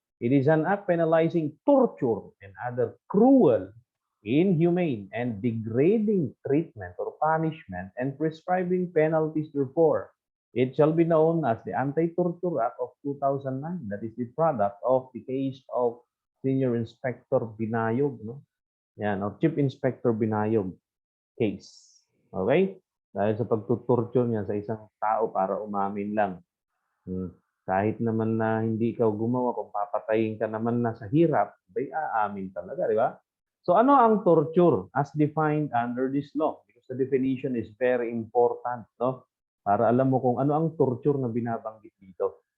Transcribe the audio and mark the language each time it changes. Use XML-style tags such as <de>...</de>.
<en>It is an act penalizing torture and other cruel, inhumane, and degrading treatment or punishment and prescribing penalties therefor. It shall be known as the Anti-Torture Act of 2009. That is the product of the case of Senior Inspector Binayog, no? Yan, or Chief Inspector Binayog case. Okay?</en> <tl>Dahil sa pagtutorture niya sa isang tao para umamin lang. Kahit naman na hindi ikaw gumawa, kung papatayin ka naman na sa hirap, bay aamin talaga, di ba?</tl> <en>So</en> <tl>ano ang</tl> <en>torture as defined under this law? Because the definition is very important, no?</en> <tl>Para alam mo kung ano ang torture na binabanggit dito.</tl>